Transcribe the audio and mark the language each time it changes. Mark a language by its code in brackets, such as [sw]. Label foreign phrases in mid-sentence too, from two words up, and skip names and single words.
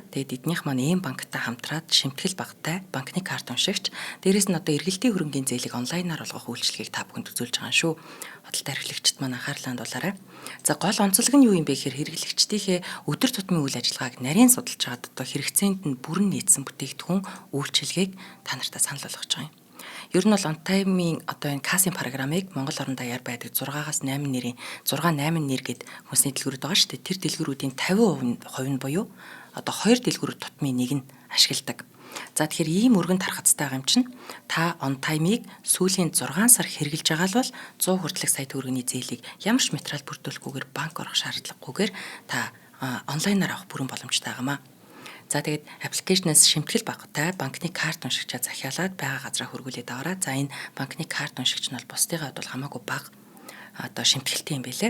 [mn] Тэгээд эднийх маань ийм банктай хамтраад шимтгэл багтай банкны карт уншигч, дээрээс нь одоо эргэлтийн хөрөнгийн зээлийг онлайнаар олгох үйлчилгээг та бүхэнд үзүүлж байгаа шүү. Худалдаа эрхлэгчид маань анхаарлаа хандуулаарай. За гол онцлог нь юу юм бэ гэхээр хэрэглэгчдийнхээ өдөр тутмын үйл ажиллагааг нарийн судалж чад одоо хэрэгцээнд нь бүрэн нийцсэн бүтээгдэхүүн үйлчилгээг та нартай санал болгож байгаа юм. Ер нь бол on time-ийн одоо энэ касын программыг Монгол орон даяар байдаг 6-8 нэрийн 6-8 нэр гээд хүнсний дэлгүүрүүд байгаа шүү дээ. Тэр дэлгүүрүүдийн 50% нь буюу одоо 2 дэлгүүр тутмын нэг нь ашигладаг. За тэгэхээр ийм өргөн тархацтай байгаа юм чинь та on time-ыг сүүлийн 6 сар хэрэгжилж байгаа л бол 100 хүртэлх сая төгрөгийн зээлийг ямар ч материал бүрдүүлэхгүйгээр банк орох шаардлагагүйгээр та онлайнаар авах бүрэн боломжтой байгаамаа. За тэгээд аппликейшнээс шимтгэл багтай банкны карт уншигчаа захиалаад байгаа газараа хөргүүлээд аваарай. За энэ банкны карт уншигч нь бол бусдыгаа бол хамаагүй бага одоо шимтгэлтэй юм байлээ.